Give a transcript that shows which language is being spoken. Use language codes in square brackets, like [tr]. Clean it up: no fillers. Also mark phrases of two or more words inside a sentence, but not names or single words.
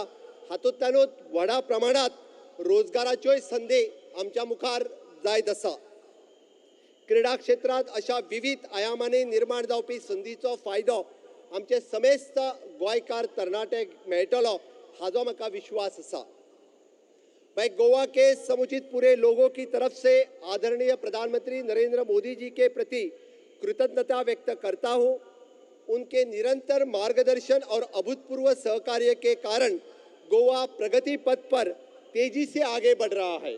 [kok] हातूंतल्यानूच व्हडा प्रमाणांत रोजगाराच्योय संदी आमच्या मुखार जायत आसा. क्रीडा क्षेत्रांत अशा विविध आयामांनी निर्माण जावपी संदीचो फायदो आमचे समेस्त गोंयकार तरणाट्यांक मेळटलो हाजो म्हाका विश्वास आसा. [hi] मैं गोवा के समुचित पूरे लोगों की तरफ से आदरणीय प्रधानमंत्री नरेंद्र मोदी जी के प्रति कृतज्ञता व्यक्त करता हूं. उनके निरंतर मार्गदर्शन और अभूतपूर्व सहकार्य के कारण गोवा प्रगति पथ पर तेजी से आगे बढ़ रहा है.